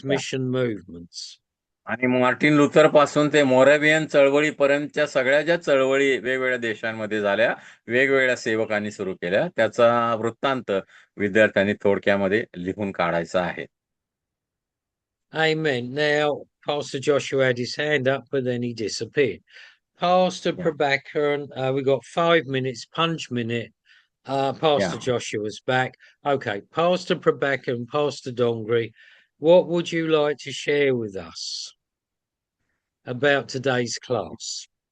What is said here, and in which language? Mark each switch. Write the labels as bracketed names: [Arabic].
[English] Yeah. mission movements. [Marathi] आणि Martin Luther पासून ते मोरॅवियन चळवळीपर्यंतच्या सगळ्या ज्या चळवळी वेगवेगळ्या देशांमध्ये झाल्या, वेगवेगळ्या सेवकांनी सुरू केल्या, त्याचा वृत्तांत विद्यार्थ्यांनी थोडक्यामध्ये लिहून काढायचा आहे. [English] Amen. Now, Pastor Joshua had his hand up, but then he disappeared. Pastor Yeah. Prabhakaran, we got 5 minutes, punch minute. Pastor Yeah. Joshua's back. Okay, Pastor Prabhakaran, Pastor Dongri, what would you like to share with us about today's class?